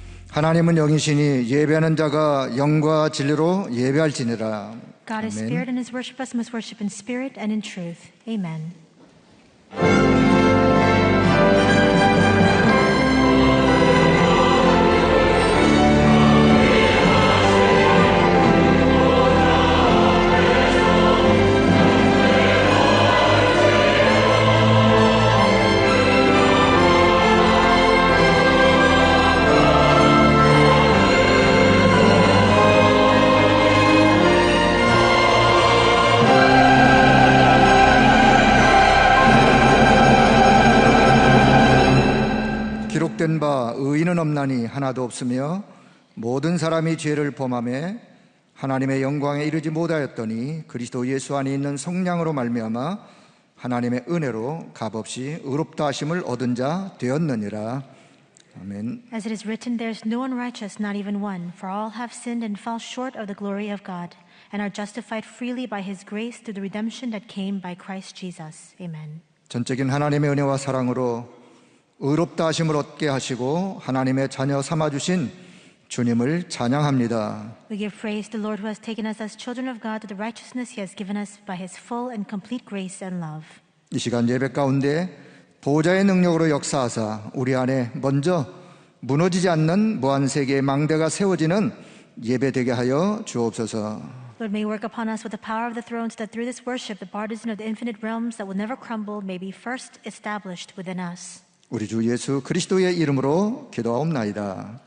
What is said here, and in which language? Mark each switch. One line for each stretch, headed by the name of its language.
Korean: 하나님은 영이시니 예배하는 자가 영과 진리로 예배할지니라.
English: God is
Korean: 아멘.
English: spirit, and his worshipers must worship in spirit and in truth. Amen.
Korean: 기록된 바 의인은 없나니 하나도 없으며 모든 사람이 죄를 범하며 하나님의 영광에 이르지 못하였더니 그리스도 예수 안에 있는 성령으로 말미암아 하나님의 은혜로 값없이 의롭다 하심을 얻은 자 되었느니라. 아멘.
English: As it is written, there is no one righteous, not even one, for all have sinned and fall short of the glory of God, and are justified freely by his grace through the redemption that came by Christ Jesus. Amen.
Korean: 전적인 하나님의 은혜와 사랑으로 의롭다 하심을 얻게 하시고 하나님의 자녀 삼아주신 주님을 찬양합니다.
English: We give praise to the Lord who has taken us as children of God to the righteousness he has given us by his full and complete grace and love.
Korean: 이 시간 예배 가운데 보호자의 능력으로 역사하사 우리 안에 먼저 무너지지 않는 무한세계의 망대가 세워지는 예배 되게 하여 주옵소서.
English: Lord, may you work upon us with the power of the throne so that through this worship the partisan of the infinite realms that will never crumble may be first established within us.
Korean: 우리 주 예수 그리스도의 이름으로 기도하옵나이다.